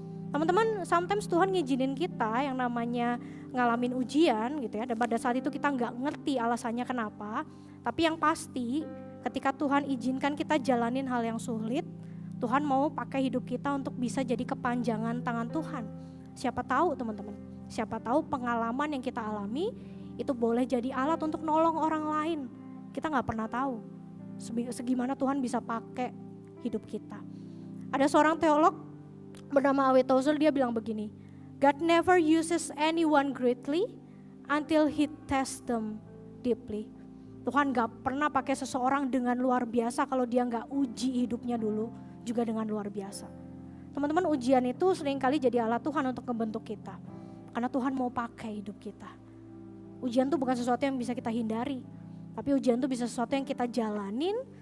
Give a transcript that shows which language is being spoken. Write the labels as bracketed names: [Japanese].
[Indonesian] Teman-teman, sometimes Tuhan ngizinin kita yang namanya ngalamin ujian gitu ya, dan pada saat itu kita nggak ngerti alasannya kenapa, tapi yang pasti ketika Tuhan izinkan kita jalanin hal yang sulit, Tuhan mau pakai hidup kita untuk bisa jadi kepanjangan tangan Tuhan. Siapa tahu teman-teman, siapa tahu pengalaman yang kita alami itu boleh jadi alat untuk nolong orang lain. Kita nggak pernah tahu segimana Tuhan bisa pakai hidup kita. Ada seorang teolog bernama A.W. [English] Tozer, [Indonesian] dia bilang begini, [English] God never uses anyone greatly until he tests them deeply. [Indonesian] Tuhan gak pernah pakai seseorang dengan luar biasa kalau dia gak uji hidupnya dulu juga dengan luar biasa. Teman-teman, ujian itu seringkali jadi alat Tuhan untuk membentuk kita, karena Tuhan mau pakai hidup kita. Ujian itu bukan sesuatu yang bisa kita hindari, tapi ujian itu bisa sesuatu yang kita jalanin.